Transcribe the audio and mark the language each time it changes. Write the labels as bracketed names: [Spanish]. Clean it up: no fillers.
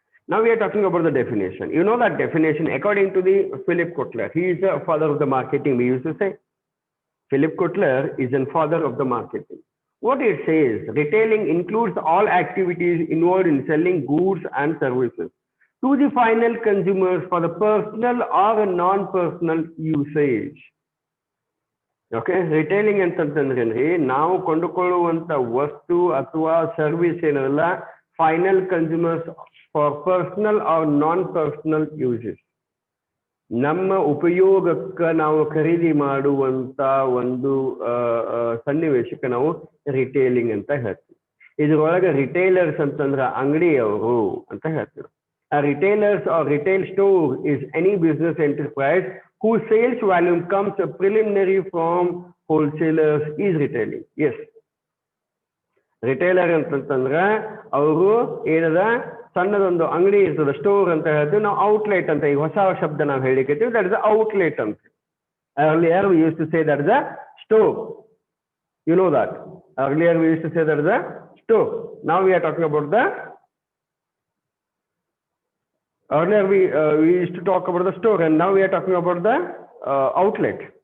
[English] Now we are talking about the definition. You know that definition, according to the Philip Kotler, he is the father of the marketing, we used to say. Philip Kotler is the father of the marketing. What it says, retailing includes all activities involved in selling goods and services to the final consumers for the personal or non-personal usage. [Kannada] Okay, retailing ಅಂತಂತಂದ್ರೇನ್ರಿ, ನಾವು ಕೊಂಡುಕೊಳ್ಳುವಂಥ ವಸ್ತು ಅಥವಾ service ಏನಲ್ಲ, [English] final consumers for personal or non personal uses, [Kannada] ನಮ್ಮ ಉಪಯೋಗಕ್ಕೆ ನಾವು ಖರೀದಿ ಮಾಡುವಂಥ ಒಂದು ಸನ್ನಿವೇಶಕ್ಕೆ ನಾವು ರಿಟೇಲಿಂಗ್ ಅಂತ ಹೇಳ್ತೀವಿ. ಇದ್ರೊಳಗೆ ರಿಟೇಲರ್ಸ್ ಅಂತಂದ್ರೆ ಅಂಗಡಿಯವರು ಅಂತ ಹೇಳ್ತೀವಿ. [English] A retailers or retail store is any business enterprise whose sales volume comes preliminary from wholesalers is retailing. Yes. [Kannada] Retailer ಅಂತಂತಂದ್ರೆ ಅವರು ಏನದ ಸಣ್ಣದೊಂದು ಅಂಗಡಿ ಇರ್ತದೆ, ಸ್ಟೋರ್ ಅಂತ ಹೇಳ್ತೀವಿ ನಾವು, ಔಟ್ಲೆಟ್ ಅಂತ ಈಗ ಹೊಸ ಶಬ್ದ ನಾವು ಹೇಳಿಕತ್ತೀವಿ, [English] that is outlet [Kannada] ಅಂತ. [English] Earlier we used to say that is a store. You know that. Earlier we used to say that is a store. Now we are talking about the earlier we used to talk about the store, and now we are talking about the outlet.